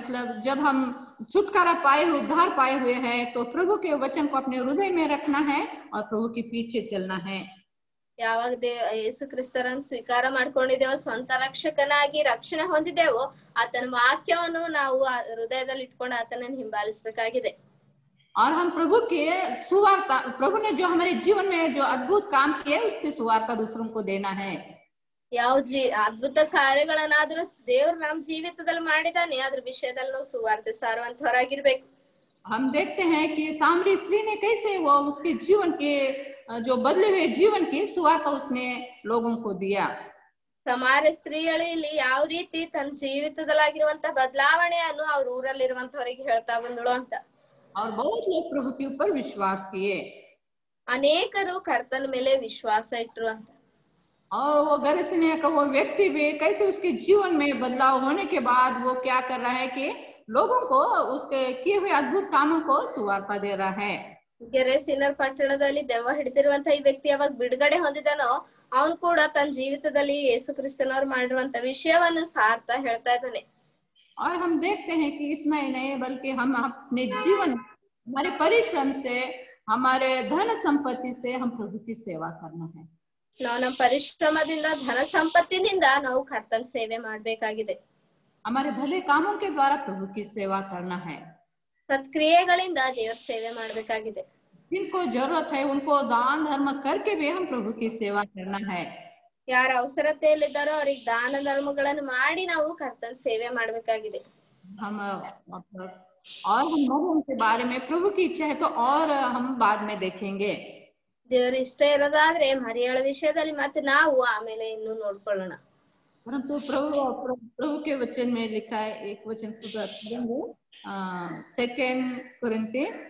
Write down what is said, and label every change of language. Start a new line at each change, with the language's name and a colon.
Hindi: मतलब जब हम छुटकारा पाए हुए, उद्धार पाए हुए हैं, तो प्रभु के वचन को अपने हृदय में रखना है और प्रभु के पीछे चलना है.
Kannada: ಯಾವಾಗ ಯೇಸು ಕ್ರಿಸ್ತರನ್ನು ಸ್ವೀಕಾರ ಮಾಡ್ಕೊಂಡಿದ್ದೇವೋ, ಸ್ವಂತ ರಕ್ಷಕನಾಗಿ ರಕ್ಷಣೆ ಹೊಂದಿದ್ದೇವೋ, ಆತನ ವಾಕ್ಯವನ್ನು ನಾವು ಹೃದಯದಲ್ಲಿ ಇಟ್ಕೊಂಡು ಆತನನ್ನು ಹಿಂಬಾಲಿಸಬೇಕಾಗಿದೆ.
Hindi: और हम प्रभु के सुवार्ता, प्रभु ने जो हमारे जीवन में जो अद्भुत काम किए उसकी सुवार्ता दूसरों को देना है.
Kannada: ಯಾವ ಅದ್ಭುತ ಕಾರ್ಯಗಳನ್ನಾದ್ರೂ ದೇವ್ರು ನಮ್ಮ ಜೀವಿತದಲ್ಲಿ ಮಾಡಿದಾನೆ, ಅದ್ರ ವಿಷಯದಲ್ಲಿ ನಾವು ಸುವಾರ್ತೆ ಸಾರುವಂತವರಾಗಿರ್ಬೇಕು.
Hindi: हम देखते हैं कि सामरी स्त्री ने कैसे वो उसके जीवन के जो बदले हुए जीवन की सुवार्ता उसने लोगों को दिया.
Kannada: ಸಮಾರ್ಯ ಸ್ತ್ರೀಯಲ್ಲಿ ಯಾವ ರೀತಿ ತನ್ನ ಜೀವಿತದಲ್ಲಾಗಿರುವಂತ ಬದಲಾವಣೆಯನ್ನು ಅವ್ರ ಊರಲ್ಲಿರುವಂತವರಿಗೆ ಹೇಳ್ತಾ ಬಂದಳು ಅಂತ.
Hindi: और बहुत लोग प्रभु के ऊपर विश्वास किए.
Kannada: ಅನೇಕರು ಕರ್ತನ ಮೇಲೆ ವಿಶ್ವಾಸ ಇಟ್ರು ಅಂತ.
Hindi: और वो गरसने का वो व्यक्ति भी कैसे उसके जीवन में बदलाव होने के बाद वो क्या कर रहा है कि लोगों को उसके किए हुए अद्भुत कामों को सुवार्ता दे रहा है.
Kannada: ಗೆರೆಸಿನರ್ ಪಟ್ಟಣದಲ್ಲಿ ದೆವ್ವ ಹಿಡಿದಿರುವಂತ ಈ ವ್ಯಕ್ತಿ ಯಾವಾಗ ಬಿಡುಗಡೆ ಹೊಂದಿದಾನೋ ಅವನು ಕೂಡ ತನ್ನ ಜೀವಿತದಲ್ಲಿ ಯೇಸು ಕ್ರಿಸ್ತನವ್ರು ಮಾಡಿರುವಂತ ವಿಷಯವನ್ನು ಸಾರ್ತಾ ಹೇಳ್ತಾ ಇದ್ದಾನೆ.
Hindi: और हम देखते हैं कि इतना ही नहीं बल्कि हम अपने जीवन, हमारे परिश्रम से, हमारे धन संपत्ति से हम प्रभु की सेवा करना है.
Kannada: ನಾವು ನಮ್ಮ ಪರಿಶ್ರಮದಿಂದ, ಧನ ಸಂಪತ್ತಿನಿಂದ ನಾವು ಕರ್ತನ ಸೇವೆ ಮಾಡ್ಬೇಕಾಗಿದೆ.
Hindi: हमारे भले कामों के द्वारा प्रभु की सेवा करना है.
Kannada: ಸತ್ಕ್ರಿಯೆಗಳಿಂದ ದೇವರ ಸೇವೆ ಮಾಡ್ಬೇಕಾಗಿದೆ.
Hindi: जिनको जरूरत है उनको दान धर्म करके भी हम प्रभु की सेवा करना है.
Kannada: ಯಾರ ಅವಸರತೆಯಲ್ಲಿದ್ದಾರೋ ಅವ್ರಿಗೆ ದಾನ ಧರ್ಮಗಳನ್ನು ಮಾಡಿ ನಾವು ಕರ್ತನ ಸೇವೆ ಮಾಡ್ಬೇಕಾಗಿದೆ.
Hindi: हम और हम मरियम के बारे में, प्रभु की इच्छा है तो और हम बाद में देखेंगे.
Kannada: ದೇವರ ಇಷ್ಟ ಇರೋದಾದ್ರೆ ಮರಿಯಳ ವಿಷಯದಲ್ಲಿ ಮತ್ತೆ ನಾವು ಆಮೇಲೆ ಇನ್ನು ನೋಡ್ಕೊಳ್ಳೋಣ.
Hindi: परंतु प्रभु के वचन में लिखा है, एक वचन पढ़ेंगे, 2 कोरिन्थी